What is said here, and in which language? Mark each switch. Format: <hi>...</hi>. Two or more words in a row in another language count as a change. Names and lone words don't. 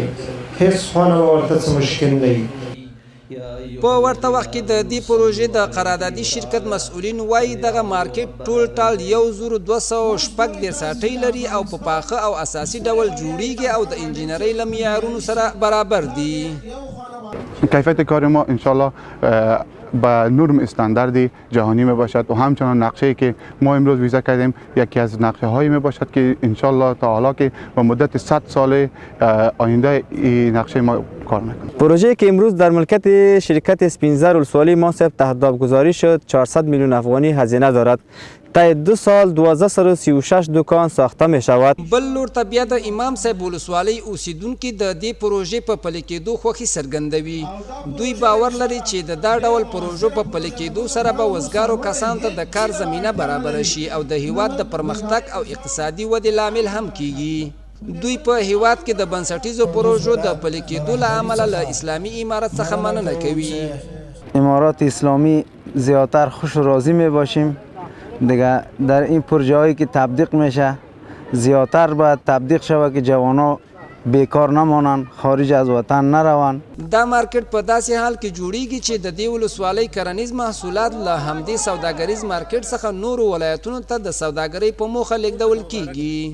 <ps>هېڅ خونه به ورته څه مشکل نه وي. په ورته وخت کې د دې پروژې د قراردادي شرکت مسؤلین وایي دغه مارکیټ ټول ټال 1260 ساټۍ لري او په پاخه او اساسي ډول جوړیږي او د انجینرۍ له معیارونو سره برابر دي.</ps> <fa>کیفیت کار ما انشالله با نرم استاندارد جهانی می باشد و همچنان نقشه‌ای که ما امروز ویزا کردیم یکی از نقشه هایی می باشد که انشالله تعالی که با مدت 100 سال آینده این نقشه ما کار میکنه. پروژه‌ای که امروز در ملکیت شرکت اسپینزر ولسوالی ما صاحب تهداب گذاری شد 400 میلیون افغانی هزینه دارد. تا 2 سال 1236 دکان ساخته می شود.</fa> <ps>بل لور ته بیا د امام صاحب ولسوالۍ اوسیدونکي د دې پروژې په پلي کېدو خوښي څرګندوي. دوی باور لري چې د دا ډول پروژو په پلي کېدو سره به وزګارو کسانو ته د کار زمینه برابره شي او د هیواد د پرمختګ او اقتصادي ودې لامل هم کیږي. دوی په هیواد کې د بنسټیزو پروژو د پلي کېدو له امله له اسلامي امارت څخه مننه کوي.</ps> <fa>امارات اسلامی زیاتر خوش و راضی می باشیم دیگه در این پروژه هایی که تبلیغ میشه زیاتر باید تبلیغ شود که جوانا بیکار نمانند، خارج از وطن نروند.</fa> <ps>دا مارکیټ په داسې حال کې جوړیږي چې د دې ولسوالۍ کرنیز محصولات له همدې سوداګریز مارکیټ څخه نورو ولایتونو ته د سوداګرۍ په موخه لیږدول کیږي.</ps>